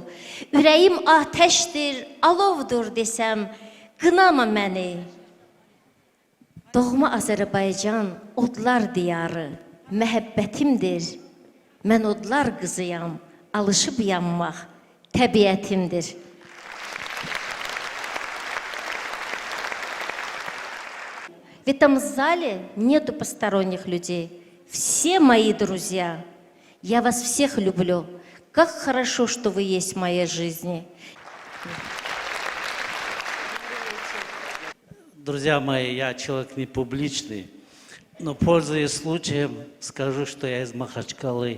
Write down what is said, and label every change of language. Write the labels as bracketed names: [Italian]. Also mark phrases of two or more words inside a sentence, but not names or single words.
[Azerbaijani] Ürəyim atəşdir, alovdur desəm, qınama məni. Doğma Azərbaycan, odlar diyarı, məhəbbətimdir. Mən odlar qızıyam, alışıb yanmaq təbiətimdir. [Russian] В этом зале нету посторонних людей. Все мои друзья. Я вас всех люблю. Как хорошо, что вы есть в моей жизни. Друзья мои, я человек не публичный, но, пользуясь случаем, скажу, что я из Махачкалы.